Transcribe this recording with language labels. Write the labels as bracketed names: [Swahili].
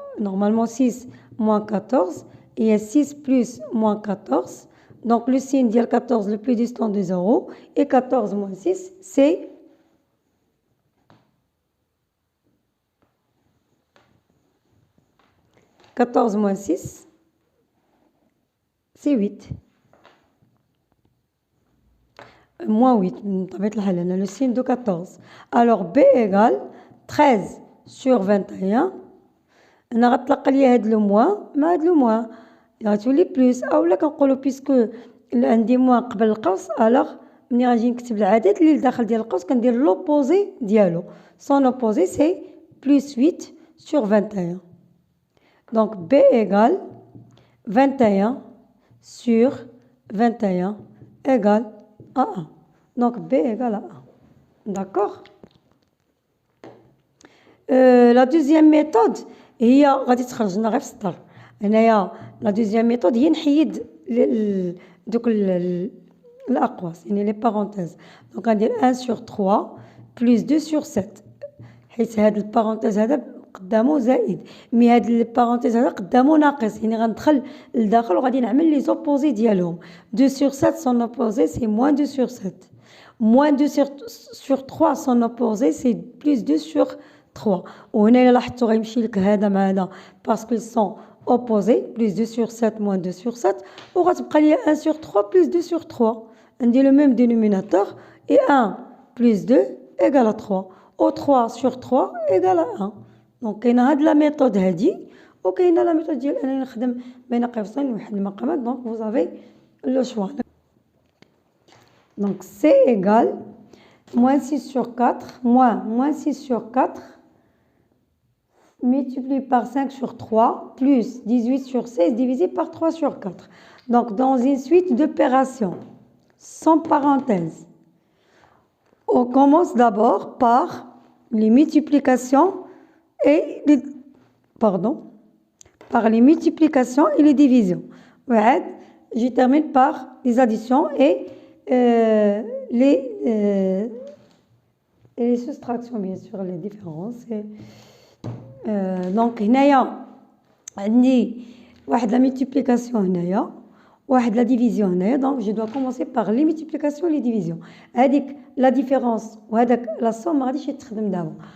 [French] normalement 6 moins 14 et il y a 6 plus moins 14 donc le signe de 14 le plus distant de 0 et 14 moins 6 c'est 14 moins 6 c'est 8. [Arabic] moins 8 بطبيعة الحال أنا [French] le signe de 14. Alors B égale 13 sur 21. [Arabic] أنا غتلقى ليا هاد لو موان مع هاد لو موان غتولي بلوس، أولا كنقولو بيسكو عندي موان قبل القوس ألوغ ملي غنجي نكتب العدد اللي لداخل ديال القوس كندير لوبوزي ديالو. [French] Son opposé c'est plus 8 sur 21. Donc B égale 21 sur 21 égale à 1. Donc B égale à 1. D'accord? La deuxième méthode [Arabic] هي غادي تخرج لنا غير في السطر. هنايا لا دوزيام ميثود هي نحيد دوك الأقواس يعني لي بارونتيز. دونك غندير 1 sur 3 plus 2 sur 7 حيت هاد البارونتيز هذا قدامه زائد، مي هاد البارونتيز هذا قدامه ناقص، يعني غندخل لداخل وغادي نعمل لي زوبوزي ديالهم. [French] 2 sur 7 son opposé c'est moins 2 sur 7. Moins 2 sur 3 son opposé c'est plus 2 sur 3. [Arabic] وهنا إلا لاحظتوا غيمشي لك هذا مع هذا باسكو سون opposé [French] plus 2 sur 7 moins 2 sur 7 [Arabic] وغتبقى ليا [French] 1 sur 3 plus 2 sur 3. عندي le même dénominateur et 1 plus 2 égale à 3 ou 3 sur 3 égale à 1. [Arabic] دونك كاينه هاد لا ميثود هادي وكاينه لا ميثود ديال انني نخدم بين قوسين ونحل المقامات. دونك [French] vous avez le choix. Donc C égale moins 6 sur 4 moins 6 sur 4 multiplié par 5 sur 3 plus 18 sur 16 divisé par 3 sur 4. Donc dans une suite d'opérations sans parenthèse, on commence d'abord par les multiplications et les, par les multiplications et les divisions. Je termine par les additions et les soustractions, bien sûr, les différences. [Arabic] Donc هنايا عندي واحد لا multiplication هنايا واحد لا division هنايا. [French] donc je dois commencer par les multiplications et les divisions. [Arabic] هذيك لا différence وهذاك لا somme ما غاديش يتخدم دابا.